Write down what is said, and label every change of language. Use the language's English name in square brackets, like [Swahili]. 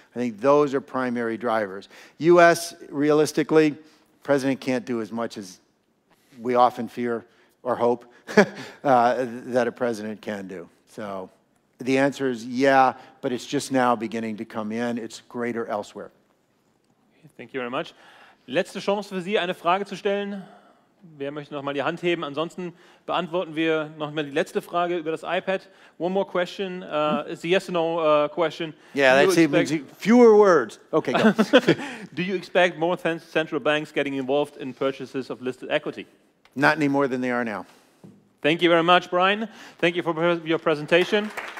[English] I think those are primary drivers. U.S., realistically, President can't do as much as we often fear or hope that a president can do. So the answer is yeah, but it's just now beginning to come in. It's greater elsewhere. Thank you very much. [German] Letzte Chance für Sie, eine Frage zu stellen. Wer möchte noch mal die Hand heben? Ansonsten beantworten wir noch mal die letzte Frage über das iPad. [English] One more question. It's a yes or no question. Yeah, that's even fewer words. Okay, go. Do you expect more central banks getting involved in purchases of listed equity? Not any more than they are now. Thank you very much, Brian. Thank you for your presentation.